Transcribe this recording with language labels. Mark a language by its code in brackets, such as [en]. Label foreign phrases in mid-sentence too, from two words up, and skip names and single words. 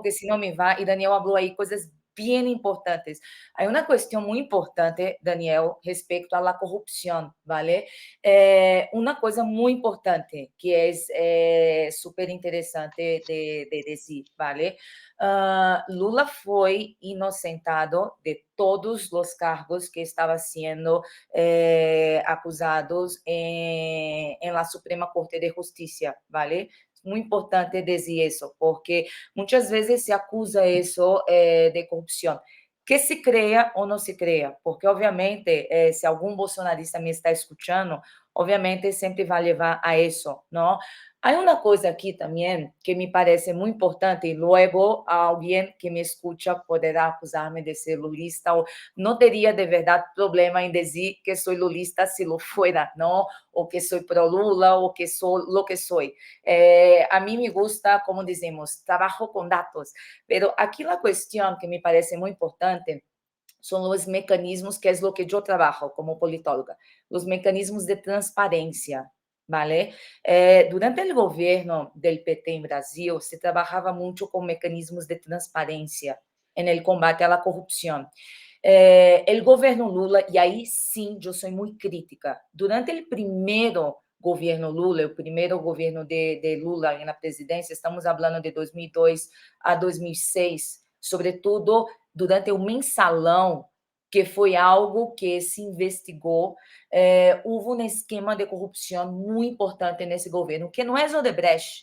[es] porque si no me va, y Daniel habló ahí cosas bien importantes. Hay una cuestión muy importante, Daniel, respecto a la corrupción, ¿vale? Una cosa muy importante que es súper interesante de decir, ¿vale? [pt] Lula foi inocentado de todos os cargos que estava sendo acusados [es] en la Suprema Corte de Justicia, ¿vale? Es muy importante decir eso, porque muchas veces se acusa eso de corrupción. [pt] Que se crea ou não se crea, porque obviamente, se algum bolsonarista me está escutando, obviamente sempre vai levar a isso, não? Há uma coisa aqui também que me parece muito importante, e logo alguém que me escuta poderá acusar-me de ser lulista, ou não teria de verdade problema em dizer que sou lulista [es] se lo fuera, [pt] não? Ou que sou pro Lula, ou que sou [es] lo que [pt] sou. A mim [es] me gusta, [pt] como dizemos, trabalho com dados, pero aqui a questão que me parece muito importante [es] son los mecanismos, que es lo que yo trabajo como politóloga, los mecanismos de transparencia, ¿vale? Durante el gobierno del PT en Brasil, se trabajaba mucho con mecanismos de transparencia en el combate a la corrupción. El gobierno Lula, y ahí sí yo soy muy crítica, durante el primero [pt] governo Lula, o primeiro governo de Lula na presidência, estamos falando de 2002 a 2006, sobretudo durante o mensalão, que foi algo que se investigou, houve um esquema de corrupção muito importante nesse governo, que não é Odebrecht.